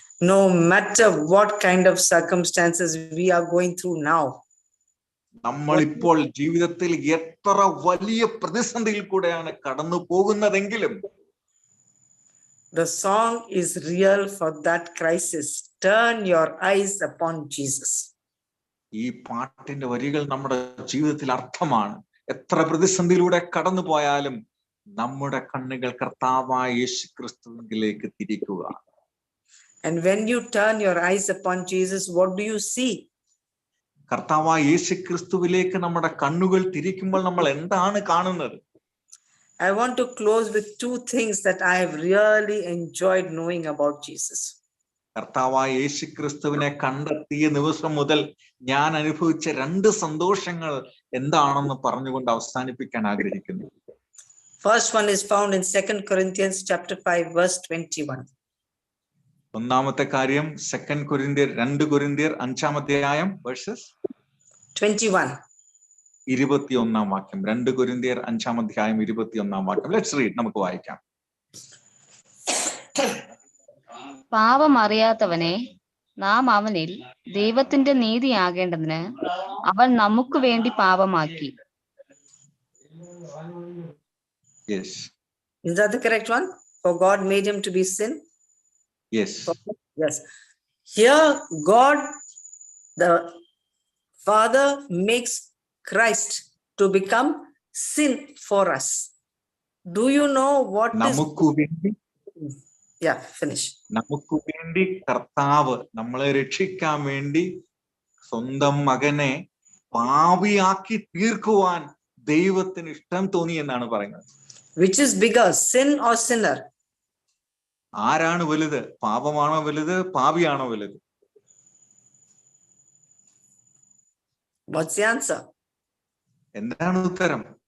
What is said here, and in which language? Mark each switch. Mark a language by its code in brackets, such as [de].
[en] No matter what kind of circumstances we are going through now, [ml] നമ്മളിപ്പോൾ ജീവിതത്തിൽ എത്ര വലിയ പ്രതിസന്ധിയിൽ കൂടെയാണ് കടന്നു പോകുന്നതെങ്കിലും, [en] the song is real for that crisis. Turn your eyes upon Jesus. [ml] ഈ പാട്ടിന്റെ വരികൾ നമ്മുടെ ജീവിതത്തിൽ അർത്ഥമാണ്. എത്ര പ്രതിസന്ധിയിലൂടെ കടന്നു പോയാലും നമ്മുടെ കണ്ണുകൾ കർത്താവായ യേശുക്രിസ്തുവിലേക്ക് തിരിക്കുക. [en] And when you turn your eyes upon Jesus, what do you see? [ml] കർത്താവായ യേശുക്രിസ്തുവിലേക്ക് നമ്മുടെ കണ്ണുകൾ തിരിക്കുമ്പോൾ നമ്മൾ എന്താണ് കാണുന്നത്? [en] I want to close with two things that I have really enjoyed knowing about Jesus. [ml] കർത്താവായ യേശുക്രിസ്തുവിനെ കണ്ടെത്തിയ ദിവസം മുതൽ ഞാൻ അനുഭവിച്ച രണ്ട് സന്തോഷങ്ങൾ എന്താണെന്ന് പറഞ്ഞുകൊണ്ട് അവസാനിപ്പിക്കാൻ ആഗ്രഹിക്കുന്നു. [en] First one is found in 2 Corinthians chapter 5 verse 21. [ml] ഒന്നാമത്തെ കാര്യം 2 കൊരിന്ത്യർ 2 കൊരിന്ത്യർ 5-ാം അധ്യായം വേഴ്സസ് 21. 21-ാം വാക്യം. 2 കൊരിന്ത്യർ 5-ാം അധ്യായം 21-ാം വാക്യം. [en] let's read, [ml] നമുക്ക് വായിക്കാം. പാപം അറിയാത്തവനെ നാം അവനിൽ ദൈവത്തിന്റെ നീതിയാകേണ്ടതിന് അവൻ നമുക്ക് വേണ്ടി പാപമാക്കി. [en] Yes. Is that the correct one? For God made him to be sin? Yes. Yes. Here God, the Father, makes Christ to become sin for us. Do you know what [ml] നമുക്ക് വേണ്ടി [en] finish. [ml] നമുക്ക് വേണ്ടി കർത്താവ് നമ്മളെ രക്ഷിക്കാൻ വേണ്ടി സ്വന്തം മകനെ പാപിയാക്കി തീർക്കുവാൻ ദൈവത്തിന് ഇഷ്ടം തോന്നി എന്നാണ് പറയുന്നത്. [en] Which is bigger, sin or sinner? [ml] ആരാണ് വലുത്? പാപമാണോ വലുത്, പാപിയാണോ വലുത്? [en] What's the answer? [ml] എന്താണ് ഉത്തരം?